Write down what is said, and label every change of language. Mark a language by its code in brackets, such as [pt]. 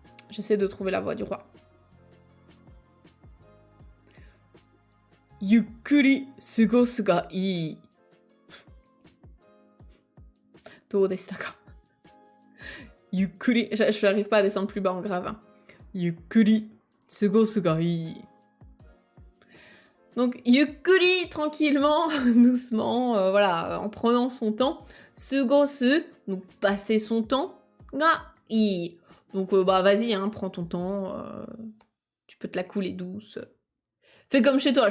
[fr] J'essaie de trouver la voix du roi. [ja] Yukkuri sugosu ga ii. どうでしたか? ゆっくり, [fr] je n'arrive pas à descendre plus bas en grave. Hein. [ja] ゆっくり過ごすがいい. [fr] Donc, [ja] yukkuri, [fr] tranquillement, doucement, voilà, en prenant son temps. [ja] Sugosu, [fr] donc passer son temps. [ja] Ga ii. [fr] Donc, vas-y, hein, prends ton temps. Tu peux te la couler douce. Fais comme chez toi.